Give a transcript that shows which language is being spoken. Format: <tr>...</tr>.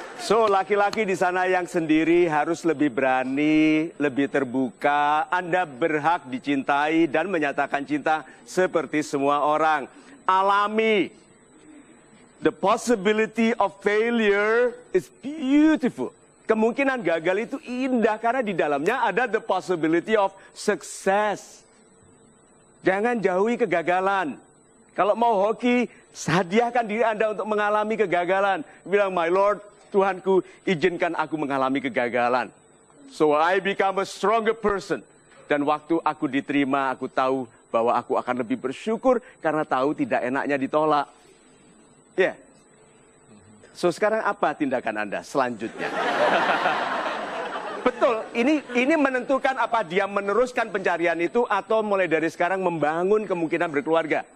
<id>So, laki-laki di sana yang sendiri harus lebih berani, lebih terbuka. Anda berhak dicintai dan menyatakan cinta seperti semua orang. Alami.</id> <en>The possibility of failure is beautiful.</en> <id>Kemungkinan gagal itu indah karena di dalamnya ada</id> <en>the possibility of success.</en> <id>Jangan jauhi kegagalan. Kalau mau hoki, hadiahkan diri Anda untuk mengalami kegagalan. Bilang,</id> <en>my Lord,</en> <id>Tuhanku, izinkan aku mengalami kegagalan.</id> <en>So I become a stronger person.</en> <id>Dan waktu aku diterima, aku tahu bahwa aku akan lebih bersyukur karena tahu tidak enaknya ditolak. Ya. Yeah. So sekarang apa tindakan Anda selanjutnya? Betul, ini menentukan apa dia meneruskan pencarian itu atau mulai dari sekarang membangun kemungkinan berkeluarga.</id>